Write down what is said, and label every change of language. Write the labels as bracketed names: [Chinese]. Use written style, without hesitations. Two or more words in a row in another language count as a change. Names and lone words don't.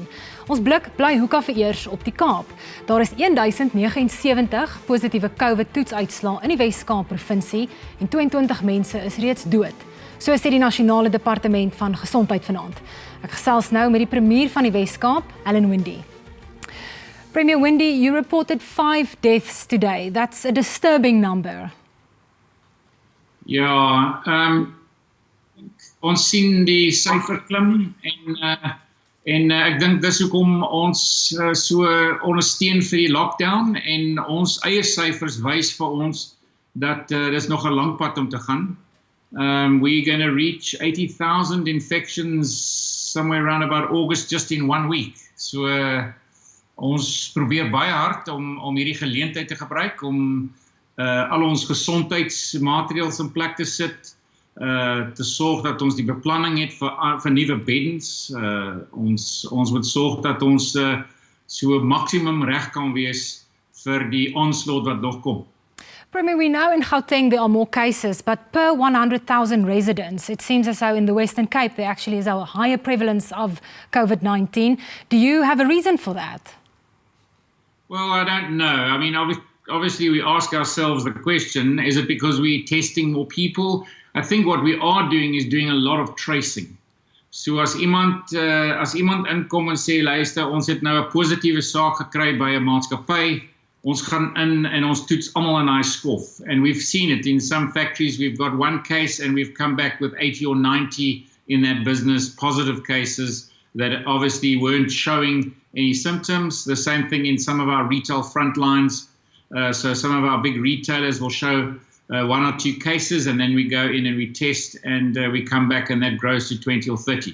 [Afrikaans] Ons blik bly hoeka vereers op die Kaap. Daar is 1079 positiewe COVID-toetsuitslae in die Wes-Kaap provinsie en 22 mense is reeds dood. So sê die Nasionale Departement van Gesondheid vanaand. Ek gesels nou met die premier van die Wes-Kaap, Winde. Premier Winde, [English] you reported 5 deaths today. That's a disturbing number. [Afrikaans] Ja, ons sien die syfer klim en ek dink dis hoekom ons so ondersteun vir die lockdown en ons eie syfers wys vir ons dat dis nog 'n lang pad om te gaan. [English] We're going to reach 80,000 infections somewhere around about August just in 1 week. [Afrikaans] So ons probeer baie hard om hierdie geleentheid te gebruik om al ons gesondheidsmaatreëls in plek te sit, te sorg dat ons die beplanning het vir nuwe beddens. Ons moet sorg dat ons so maksimum reg kan wees vir die onslaught wat nog kom. Premier, [English] we know in Gauteng there are more cases, but per 100,000 residents, it seems as though in the Western Cape there actually is a higher prevalence of COVID-19. Do you have a reason for that? Well, I don't know. I mean, obviously we ask ourselves the question, is it because we're testing more people? I think what we are doing is doing a lot of tracing. [Afrikaans] So as iemand inkom en sê, luister, ons het nou 'n positiewe saak gekry by 'n maatskappy, ons gaan in en ons toets almal in daai skof. [English] And we've seen it in some factories. We've got one case and we've come back with 80 or 90 in that business, positive cases that obviously weren't showing any symptoms. The same thing in some of our retail front lines. So some of our big retailers will show 1 or 2 cases, and then we go in and we test, and we come back, and that grows to 20 or 30.